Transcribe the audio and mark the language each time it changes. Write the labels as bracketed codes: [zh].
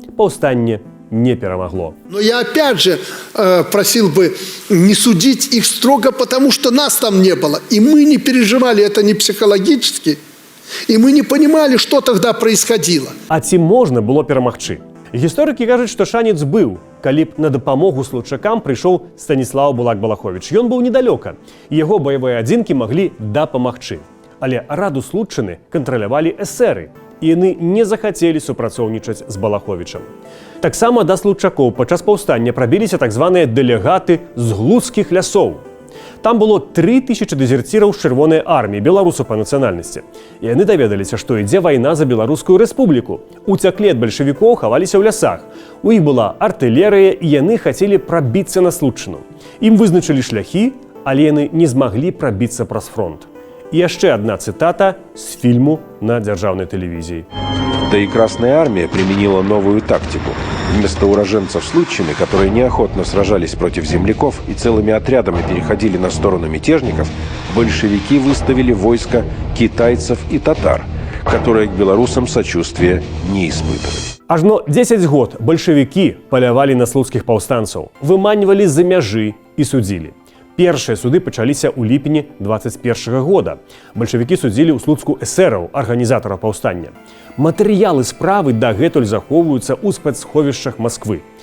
[be] Паўстанне не перемогло. [ru] Но я опять же просил бы не судить их строго, потому что нас там не было. И мы не переживали это не психологически, и мы не понимали, что тогда происходило. [be] А ці можна было перамагчы? Гісторыкі кажуць, што шанец быў, калі б на дапамогу случакам прыйшоў Станіслаў Булак-Балаховіч. Ён быў недалёка, і яго баявыя адзінкі маглі дапамагчы. Але раду Случчыны кантралявалі эсэры, і яны не захацелі супрацоўнічаць з Балаховічам. Таксама да случакоў падчас паўстання прабіліся так званыя дэлегаты з глуцкіх лясоў. Там было 3000 дэзерціраў з чырвонай арміі, беларусаў па нацыянальнасці. І яны даведаліся, што ідзе вайна за Беларускую рэспубліку. Уцяклі ад бальшавікоў, хаваліся ў лясах. У іх была артылерыя, і яны хацелі прабіцца на Случчыну. Ім вызначылі шляхі, але яны не змаглі прабіцца праз фронт. [ru] И еще одна цитата с фильму на державной телевизии. Да и Красная Армия применила новую тактику. Вместо уроженцев Случчины, которые неохотно сражались против земляков и целыми отрядами переходили на сторону мятежников, большевики выставили войско китайцев и татар, которые к белорусам сочувствия не испытывали. [be] Ажно 10 год большевики полявали на слуцкіх паўстанцаў, выманьвалі з-за мяжы і судзілі. Першыя суды пачаліся ў ліпені 21 года. Бальшавікі судзілі ў Слуцку эсэраў, арганізатараў паўстання. Матэрыялы справы дагэтуль захоўваюцца ў спецсховішчах Масквы.